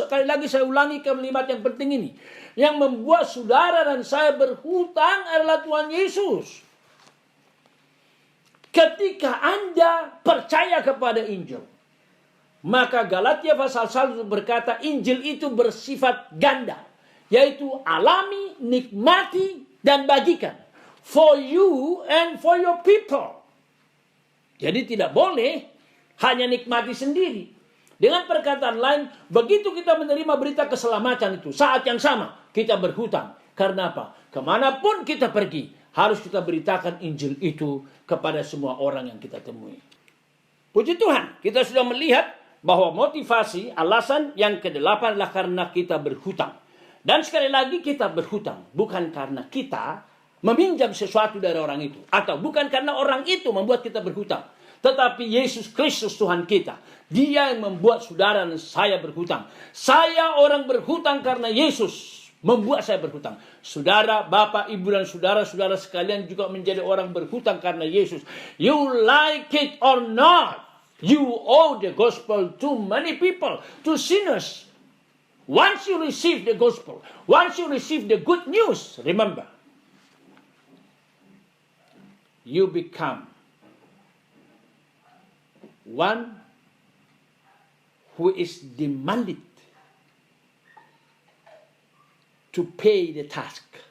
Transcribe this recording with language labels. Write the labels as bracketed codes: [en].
[id] Sekali lagi saya ulangi kalimat yang penting ini. Yang membuat saudara dan saya berhutang adalah Tuhan Yesus. Ketika Anda percaya kepada Injil, maka Galatia pasal 1 berkata Injil itu bersifat ganda, yaitu alami, nikmati, dan bagikan. [en] For you and for your people. [id] Jadi tidak boleh hanya nikmati sendiri. Dengan perkataan lain, begitu kita menerima berita keselamatan itu, saat yang sama kita berhutang. Karena apa? Kemanapun kita pergi, harus kita beritakan Injil itu kepada semua orang yang kita temui. Puji Tuhan, kita sudah melihat bahwa motivasi, alasan yang ke-8 adalah karena kita berhutang. Dan sekali lagi kita berhutang bukan karena kita meminjam sesuatu dari orang itu. Atau bukan karena orang itu membuat kita berhutang. Tetapi Yesus Kristus Tuhan kita. Dia yang membuat saudara dan saya berhutang. Saya orang berhutang karena Yesus membuat saya berhutang. Saudara, Bapak, Ibu, dan saudara-saudara sekalian juga menjadi orang berhutang karena Yesus. [en] You like it or not, you owe the gospel to many people, to sinners. Once you receive the gospel, once you receive the good news, remember, you become one who is demanded to pay the task.